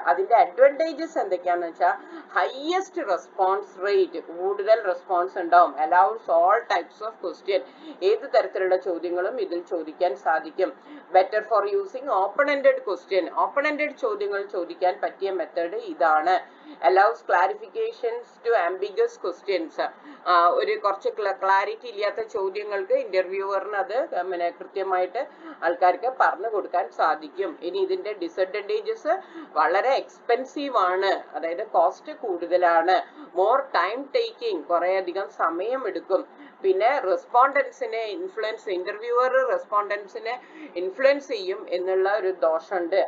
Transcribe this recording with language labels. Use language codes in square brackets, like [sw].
[ml] അതിന്റെ അഡ്വാൻറ്റേജസ് എന്തൊക്കെയാണെന്ന് വെച്ചാൽ [en] highest response rate, [ml] കൂടുതൽ റെസ്പോൺസ് ഉണ്ടാവും. [en] allows all types of question, [ml] ഏത് തരത്തിലുള്ള ചോദ്യങ്ങളും ഇതിൽ ചോദിക്കാൻ സാധിക്കും. [en] better for using open ended question, [ml] open ended ചോദ്യങ്ങൾ ചോദിക്കാൻ പറ്റിയ മെത്തേഡ് ഇതാണ്. [en] allows clarifications to ambiguous questions. [ml] ഒരു കുറച്ച് ക്ലാരിറ്റി ഇല്ലാത്ത ചോദ്യങ്ങൾക്ക് ഇന്റർവ്യൂവറിന് അത് പിന്നെ കൃത്യമായിട്ട് ആൾക്കാർക്ക് പറഞ്ഞു കൊടുക്കാൻ സാധിക്കും. ഇനി ഇതിന്റെ ഡിസഡ്വാൻറ്റേജസ് വളരെ എക്സ്പെൻസീവ് ആണ്, അതായത് കോസ്റ്റ് കൂടുതലാണ്, [en] more time taking, [ml] കുറെ അധികം സമയം എടുക്കും, പിന്നെ റെസ്പോണ്ടൻസിനെ ഇൻഫ്ലുവൻസ്, ഇന്റർവ്യൂവർ റെസ്പോണ്ടൻസിനെ ഇൻഫ്ലുവൻസ് ചെയ്യും എന്നുള്ള ഒരു ദോഷമുണ്ട്.